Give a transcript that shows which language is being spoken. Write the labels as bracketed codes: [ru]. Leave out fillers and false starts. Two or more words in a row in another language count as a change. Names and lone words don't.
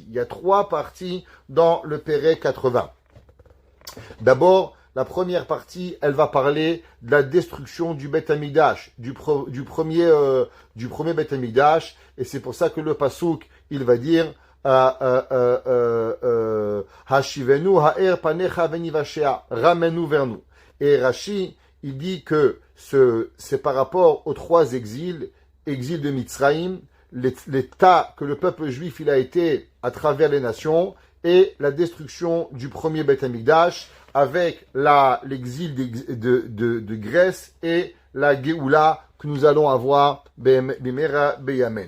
[fr] Il y a 3 parties dans le Perek 80. D'abord, la première partie, elle va parler de la destruction du [he] בית המקדש, [fr] du premier [he] בית המקדש, [fr] et c'est pour ça que le Pasuk, il va dire [he] השיבנו האר פניך ונושעה, [fr] ramène-nous vers nous. Et Rashi, il dit que c'est par rapport aux 3 exils, exil de Mitzraïm, l'état que le peuple juif il a été à travers les nations, et la destruction du premier [he] בית המקדש, [fr] avec l'exil de Grèce et la Géoula que nous allons avoir [he] במהרה בימינו.